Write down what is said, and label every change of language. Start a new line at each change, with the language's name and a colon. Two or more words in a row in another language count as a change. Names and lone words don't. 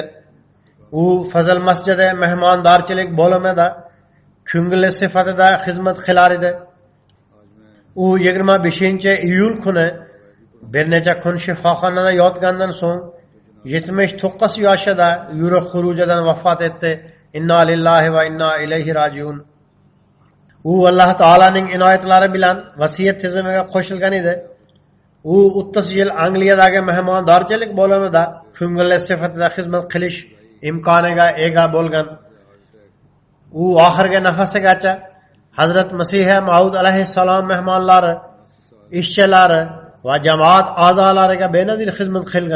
Uzbek: U Fazl masjidi mehmondorchilik bo'limida ko'ngilli sifatida xizmat qilar edi. U 25-iyul kuni bir necha kun shifoxonada yotgandan so'ng 79 yoshida yurak xurujidan vafot etdi.
Arabic: إنا لله وإنا إليه راجعون.
Uzbek: U Alloh taolaning inoyatlari bilan vasiyat tizimiga qo'shilgan edi. U 30 yil Angliyadagi mehmondorchilik bo'limida ko'ngilli sifatida xizmat qilish imkoniga ega bo'lgan. U oxirgi nafasigacha Hazrat Masih Maud alayhissalom mehmonlari, ishchilari va jamoat a'zolariga benazir xizmat qilgan.